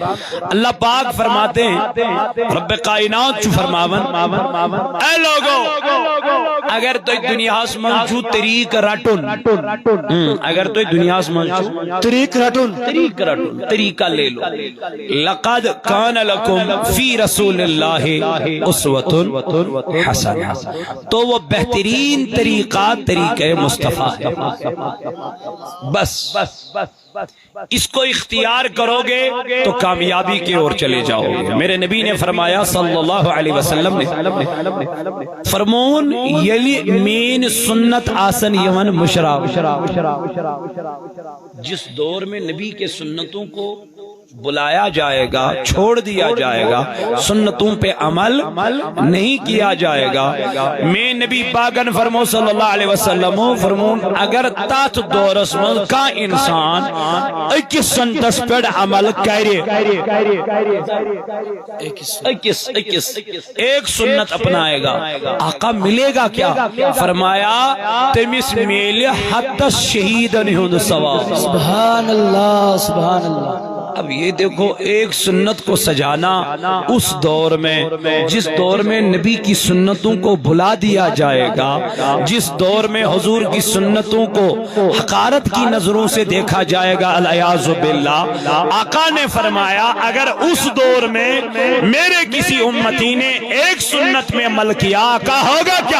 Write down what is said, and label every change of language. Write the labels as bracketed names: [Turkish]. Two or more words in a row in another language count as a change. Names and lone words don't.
[Urdu] اللہ پاک فرماتے ہیں، [Kashmiri] رب کائنات چو فرماون، [Urdu] اے لوگو [Kashmiri] اگر تو دنیا سے موجود طریق رٹن، اگر تو دنیا سے موجود طریق رٹن، [Urdu] طریقہ لے لو، [Arabic] لقد کان لکم فی رسول اللہ اسوۃ حسنہ، [Urdu] تو وہ بہترین طریقہ طریقہ مصطفیٰ ہے۔ بس اس کو اختیار کرو گے تو کامیابی کی اور چلے جاؤ گے۔ میرے نبی نے فرمایا [Arabic] صلی اللہ علیہ وسلم [Kashmiri] نے فرمون یلی مین سنت آسن یمن مشرا، [Urdu] جس دور میں نبی کے سنتوں کو بلایا جائے گا، چھوڑ دیا جائے گا، سنتوں پہ عمل نہیں کیا جائے گا۔ [Kashmiri] میں نبی پاکن فرمو [Arabic] صلی اللہ علیہ وسلم [Kashmiri] فرمون اگر تات دورس من کا انسان اکس سنتس پر [Urdu] عمل کرے، ایک سنت اپنائے گا، آقا ملے گا کیا؟ [Kashmiri] فرمایا تمس میل حتی شہیدن ہند ثواب۔ [Urdu] سبحان اللہ سبحان اللہ۔ اب یہ دیکھو ایک سنت کو سجانا اس دور میں جس دور میں نبی کی سنتوں کو بھلا دیا جائے گا، جس دور میں حضور کی سنتوں کو حقارت کی نظروں سے دیکھا جائے گا، العیاذ باللہ، آقا نے فرمایا اگر اس دور میں میرے کسی امتی نے ایک سنت میں عمل کیا، آقا ہوگا کیا؟